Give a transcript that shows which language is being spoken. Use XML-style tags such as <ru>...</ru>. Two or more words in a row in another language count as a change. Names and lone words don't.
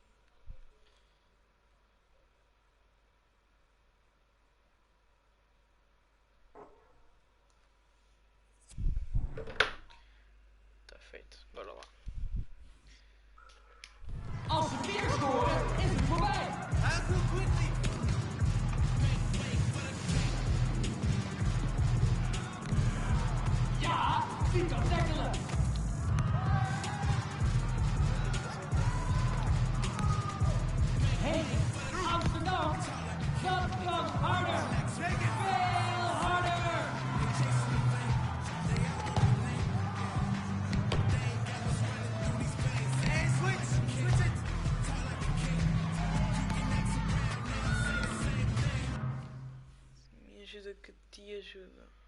<pt>Tá feito, bora lá.</pt> <nl>Als ze weer scoren, is het voorbij. Ja, wie kan tackelen? Hey, Amsterdam, dat kan harder. Veel harder.</nl> <pt>Me ajuda que te ajuda.</pt>